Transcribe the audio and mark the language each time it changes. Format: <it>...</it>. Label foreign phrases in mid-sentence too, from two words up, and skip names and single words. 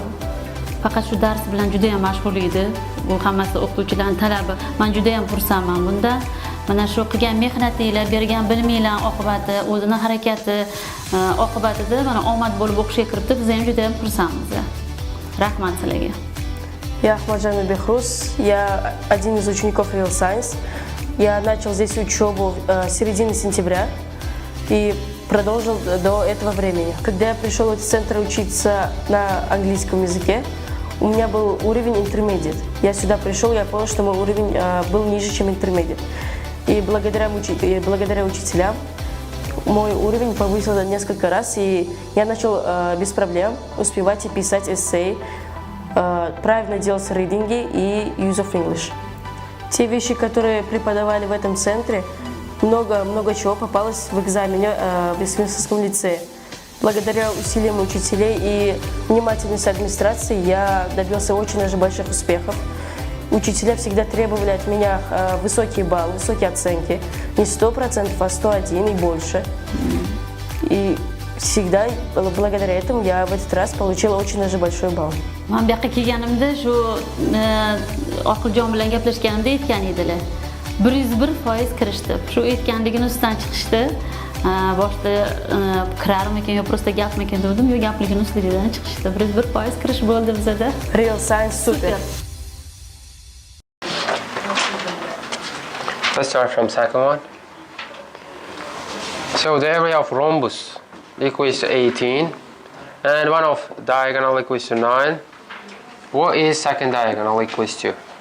<uz>Faqat shu dars bilan juda ham mashg'ul edi. Bu hammasi o'qituvchilarning talabi. Men juda ham xursandman bundan. Mana shu qilgan mehnatinglar, bergan biliminglar oqibati, o'zini harakati oqibatida mana omad bo'lib o'qishga kiribdi. Biz ham juda ham xursandmiz. Rahmat sizlarga.</uz> <ru>Я Ахмаджанова Бехруз, я один из учеников Real Science. Я начал здесь учебу с середины сентября и продолжил до этого времени. Когда я пришел в этот центр учиться на английском языке, у меня был уровень intermediate. Я сюда пришел, я понял, что мой уровень был ниже, чем intermediate. И благодаря учителям мой уровень повысился несколько раз, и я начал без проблем успевать и писать эссе, правильно делать ридинги и</ru> <en>use of English.</en> <ru>Те вещи, которые преподавали в этом центре, много чего попалось в экзамене в Вестминстерском лицее. Благодаря усилиям учителей и внимательности администрации я добился очень даже больших успехов. Учителя всегда требовали от меня высокие баллы, высокие оценки. Не 100%, а 101 и больше. И всегда благодаря этому я в этот раз получила очень даже большой балл.</ru> <uz>Men bu yoqqa kelganimda shu Oqiljon bilan gaplashganimda aytgan edilar. 101% kirishdi. Shu aytganligini ustidan chiqishdi. Boshda kirarmikan yo просто gapmikan dedim, yo gapligini ustidan chiqishdi. 101% kirish bo'ldi bizda. Real science super.</uz> <en>Let's start from second one. So the area of rhombus equals to 18 and one of diagonal equals to 9. What is second diagonal equals to?</en>